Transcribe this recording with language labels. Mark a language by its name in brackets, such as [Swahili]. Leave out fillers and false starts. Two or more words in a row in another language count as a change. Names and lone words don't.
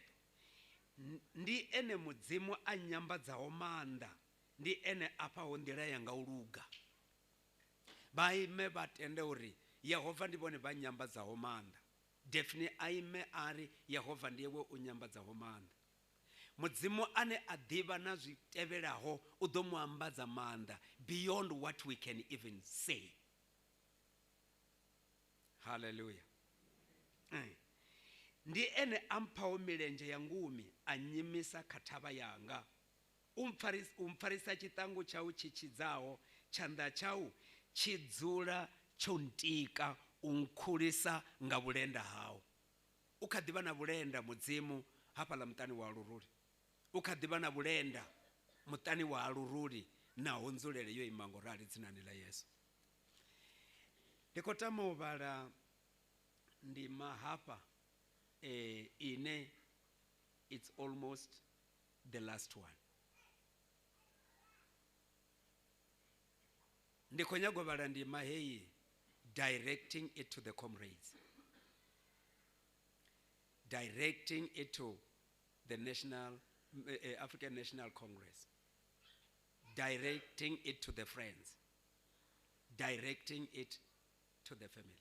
[Venda] Ndi ene mudzimu a nyambadzaho maanḓa, ndi ene afhaho nḓila yanga u luga. Vha ime vha tende uri Yehova ndi vhone vha nyambadzaho maanḓa. Definitely a ime a ri Yehova ndi iwe u nyambadzaho maanḓa. Mudzimu ane a ḓivha na zwi tevhelaho u ḓo mu ambadza maanḓa [English] beyond what we can even say. [Venda] Hallelujah. Ndi ene amphaho milenzhe ya ngumi a nyimisa kha thavha yanga. Umpfarisa tshiṱangu tshau tshi tshidzaho, tshanḓa tshau tshi dzula tsho ntika, unkhulisa nga vhulenda hau. U kha ḓivha na vhulenda mudzimu hafhaḽa muṱani wa Luruli. U kha ḓivha na vhulenda muṱani wa Luruli naho nzulele yo ima ngorali dzinani ḽa Yesu. Ndi khou tama u vhala ndima hafha ine [English] it's almost the last one. [Venda] Ndi khou nyaga u vhala ndima heyi, [English] directing it to the comrades, directing it to the African National Congress, directing it to the friends, directing it to the family.